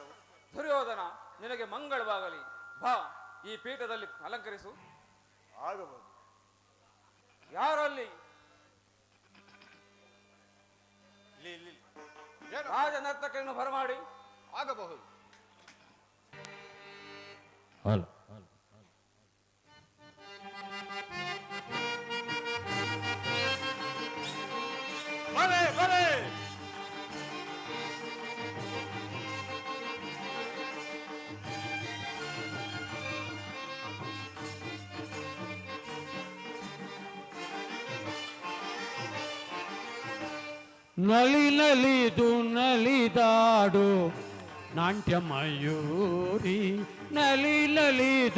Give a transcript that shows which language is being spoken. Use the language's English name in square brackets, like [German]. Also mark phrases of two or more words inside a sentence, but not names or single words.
[Kannada] ದುರ್ಯೋಧನ, ನಿನಗೆ ಮಂಗಳವಾಗಲಿ. ಬಾ, ಈ ಪೀಠದಲ್ಲಿ ಅಲಂಕರಿಸು. ಆಗಬಹುದು. ಯಾರಲ್ಲಿ? ಏನು? ರಾಜ ನರ್ತಕರನ್ನು ಬರಮಾಡಿ. ಆಗಬಹುದು. ಬಲೆ ಬಲೆ ನಲಿ ನಲಿದು ನಲಿದಾಡು ನಾಟ್ಯ ಮಯೂರಿ, ನಲಿ ನಲಿದು